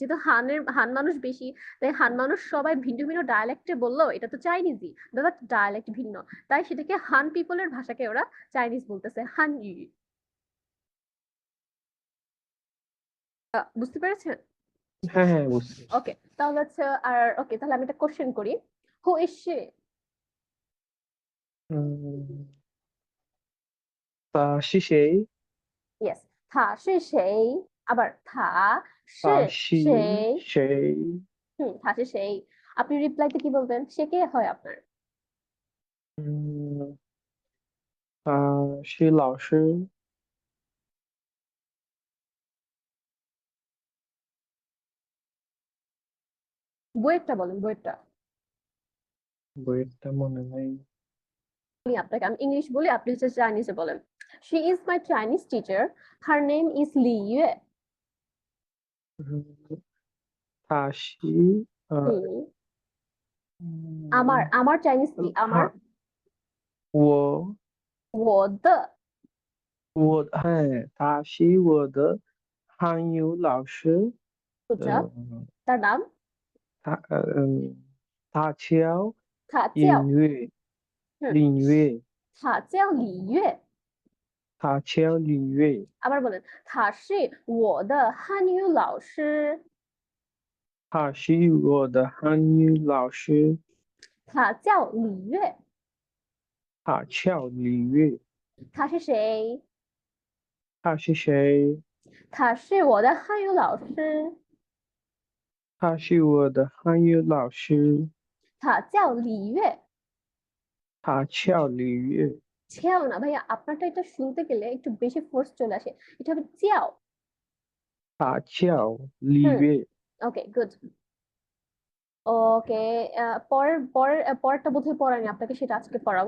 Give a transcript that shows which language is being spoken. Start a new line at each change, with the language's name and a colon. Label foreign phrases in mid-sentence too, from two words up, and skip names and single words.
Bangla: যেহেতু হান মানুষ বেশি, তাই হান মানুষ সবাই ভিন্ন ভিন্ন ডায়ালেক্টে বললো, এটা তো চাইনিজই, বাট ডায়ালেক্ট ভিন্ন, তাই সেটাকে হান পিপলের ভাষাকে ওরা চাইনিজ বলতেছে, হান ইউ। বুঝতে পেরেছেন? হ্যাঁ হ্যাঁ, বুঝছি। ওকে, তাহলে হচ্ছে আর ওকে, তাহলে আমি একটা কোশ্চেন করি।
English: Who is she?
Chinese: উম, 他是谁.
Bangla: ইয়েস,
Chinese: 他是谁? আবার 他 তা 是 শি 谁? সেই। 他是谁?
Bangla: আপনি রিপ্লাইতে কি বলবেন? সে কে হয় আপনার? উম,
Chinese: 他是老师。
Bangla: বইয়েরটা বলেন, বইয়েরটা। বইয়েরটা মনে নাই। আমি আপনাকে, আমি ইংলিশ বলি, আপনি হচ্ছে চাইনিজে বলেন।
English: She is my Chinese teacher, her name is Li Ye.
Chinese: 嗯，他是
Bangla: হুম, আমার 嗯， আমার চাইনিজ কি? আমার
Chinese: 他我我的他是我的汉语老师。
English: good job。呃，
Bangla: তার নাম?
Chinese: 他他教他叫音乐 হুম 音乐，他叫李月。他教音乐。
Bangla: আবার বলেন,
Chinese: 他是我的汉语老师。他是我的汉语老师。他叫李月。他教音乐。他是谁？他是谁？他是我的汉语老师。他是我的汉语老师。他叫李月。他教音乐。
Bangla: ছেও না ভাইয়া, আপনারটা এটা শুনতে গেলে একটু বেশি ফোর্স চলে আসে। এটা হবে চেয়াও।
Chinese: 他教音 হুম, 乐。
Bangla: ওকে গুড। ওকে, পরের পরের পরেরটা বোধহয় পড়ায়নি আপনাকে, সেটা আজকে পড়াবো।